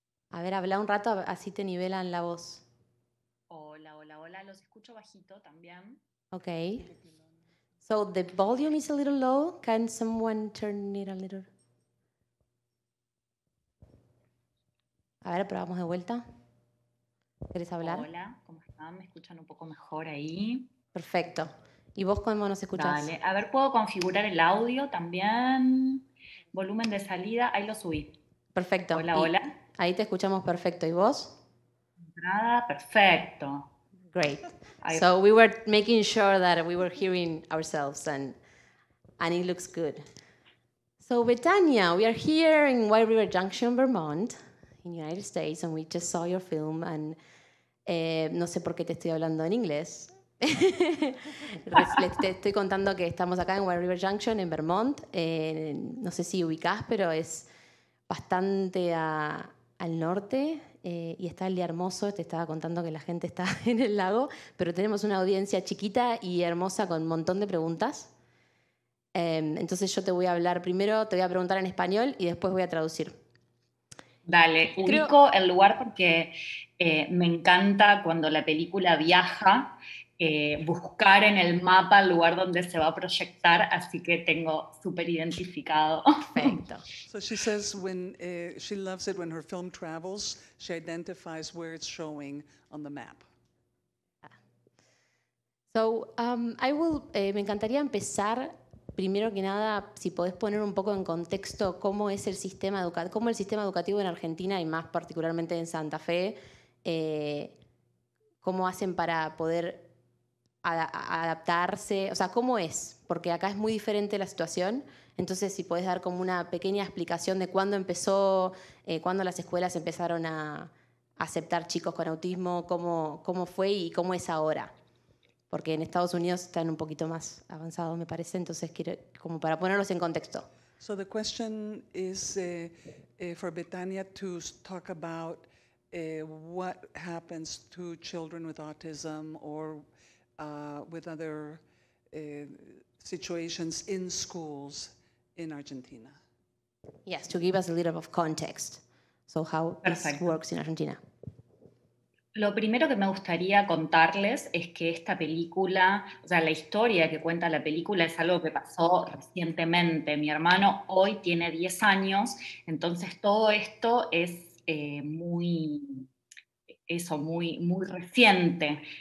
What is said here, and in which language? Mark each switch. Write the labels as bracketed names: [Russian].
[Spanish] A ver, habla un rato, así te nivelan la voz. Hola, hola, hola. Los escucho bajito también. [English] Okay. So the volume is a little low. Can someone turn it a little? [Spanish] A ver, probamos de vuelta. ¿Querés hablar? Hola, ¿cómo están? ¿Me escuchan un poco mejor ahí? Perfecto. ¿Y vos cómo nos escuchás? Dale. A ver, ¿puedo configurar el audio también? Volumen de salida, ahí lo subí. Perfecto. Hola, Y hola. ahí te escuchamos perfecto. ¿Y vos? Entrada, perfecto. [English] Great. [Spanish] Ahí. [English] So we were making sure that we were hearing ourselves and it looks good. So Betania, we are here in White River Junction, Vermont, in the United States, and we just saw your film. [Spanish] And no sé por qué te estoy hablando en inglés. Te estoy contando que estamos acá en White River Junction, en Vermont. No sé si ubicás, pero es bastante al norte. Y está el día hermoso. Te estaba contando que la gente está en el lago, pero tenemos una audiencia chiquita y hermosa con un montón de preguntas. Entonces yo te voy a hablar primero, te voy a preguntar en español y después voy a traducir. Dale, ubico el lugar porque me encanta cuando la película viaja, buscar en el mapa el lugar donde se va a proyectar, así que tengo súper identificado. Perfecto. [English] So she says when she loves it when her film travels, she identifies where it's showing on the map. [Spanish] So, me encantaría empezar, primero que nada, si podés poner un poco en contexto cómo es el sistema cómo el sistema educativo en Argentina y más particularmente en Santa Fe, cómo hacen para poder adaptarse, o sea, cómo es, porque acá es muy diferente la situación. Entonces, si podés dar como una pequeña explicación de cuándo empezó, cuándo las escuelas empezaron a aceptar chicos con autismo, cómo fue y cómo es ahora. Porque en Estados Unidos están un poquito más avanzados, me parece, entonces quiero, como para ponerlos en contexto. [English] So the question is for Betania to talk about what happens to children with autism or with other situations in schools in Argentina. Yes, to give us a little of context. So how this [Spanish] Perfecto. [English] works in Argentina. [Spanish] Lo primero que me gustaría contarles es que esta película, o sea, la historia que cuenta la película es algo que pasó recientemente. Mi hermano hoy tiene 10 años, entonces todo esto es muy reciente.